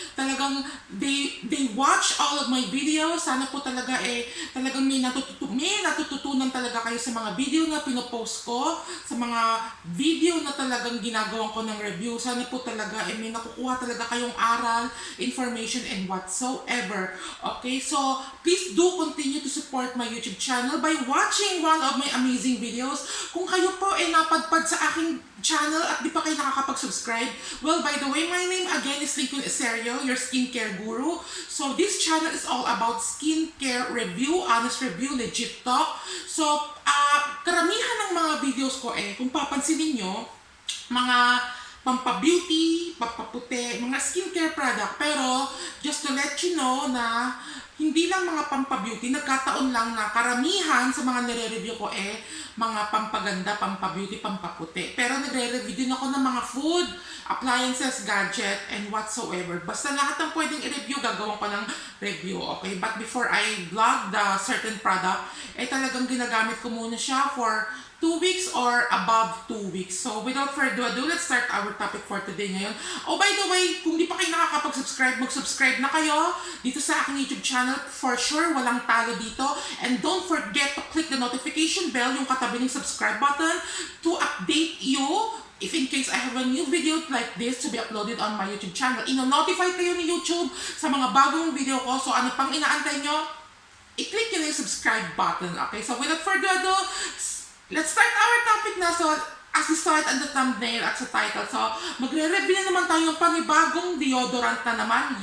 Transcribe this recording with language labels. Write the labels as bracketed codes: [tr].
[tl] Talagang [en] they watch all of my videos. [tl] Sana po talaga talagang may natututunan talaga kayo sa mga video na pinopost ko, sa mga video na talagang ginagawa ko ng review. Sana po talaga may nakukuha talaga kayong aral, information, and whatsoever. [en] Okay, so please do continue to support my YouTube channel by watching one of my amazing videos. [tl] Kung kayo po ay napadpad sa aking channel at di pa kayo nakakapag-subscribe, [en] well, by the way, my name again is Naka2tanggal, your skincare guru. So this channel is all about skincare review, honest review, legit talk. [tl] So karamihan ng mga videos ko kung papansinin nyo, mga pampa-beauty, pampaputi, mga skincare product. Pero [en] just to let you know [tl] na hindi lang mga pampa-beauty, nagkataon lang na karamihan sa mga nire-review ko mga pampaganda, pampa-beauty, pampaputi. Pero nagre-review din ako ng mga food, appliances, gadget, and whatsoever. Basta lahat ng pwedeng i-review, gagawin ko ng review, okay? [en] But before I vlog the certain product, [tl] talagang ginagamit ko muna siya [en] for 2 weeks or above 2 weeks. So without further ado, let's start our topic for today [tl] ngayon. [en] Oh, by the way, [tl] kung di pa kayo nakakapag-subscribe, mag-subscribe na kayo dito sa aking YouTube channel. For sure, walang talo dito. [en] And don't forget to click the notification bell, [tl] yung katabi ng subscribe button, [en] to update you if in case I have a new video like this to be uploaded on my YouTube channel. [tl] Ino-notify kayo ni YouTube sa mga bagong video ko. So ano pang inaantay nyo? I-click nyo na yung subscribe button. [en] Okay, so without further ado, let's start our topic na. [tl] So, as you saw it on the thumbnail at sa title, so, magre-review na naman tayo ng panibagong deodorant na naman.